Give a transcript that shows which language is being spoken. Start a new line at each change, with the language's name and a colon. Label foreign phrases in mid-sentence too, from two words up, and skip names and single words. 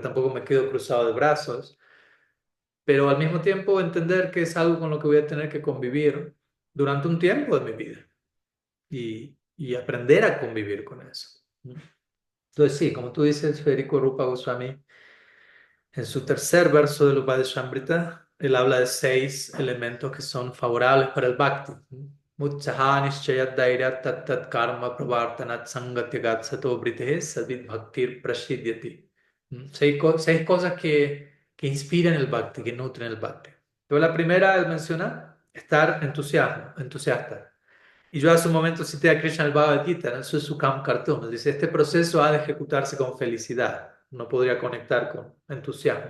Spanish: Tampoco me quedo cruzado de brazos, pero al mismo tiempo entender que es algo con lo que voy a tener que convivir durante un tiempo de mi vida y aprender a convivir con eso. Entonces, sí, como tú dices, Federico Rupa Goswami, en su tercer verso del Upadeshamrita, él habla de 6 elementos que son favorables para el bhakti.
Sanskrit: Utsaha nishchayat dairyat tat tat karma pravartanat sangatyagat sato britehe sadvid bhaktir prashidyati.
Spanish: 6 cosas que inspiran el bhakti, que nutren el bhakti. Pero la primera, él menciona, estar entusiasta. Y yo hace un momento cité a Krishna el Bhagavad Gita, ¿no? Eso es
Sanskrit: su Kam Kartum.
Spanish: Dice, este proceso ha de ejecutarse con felicidad. No podría conectar con entusiasmo.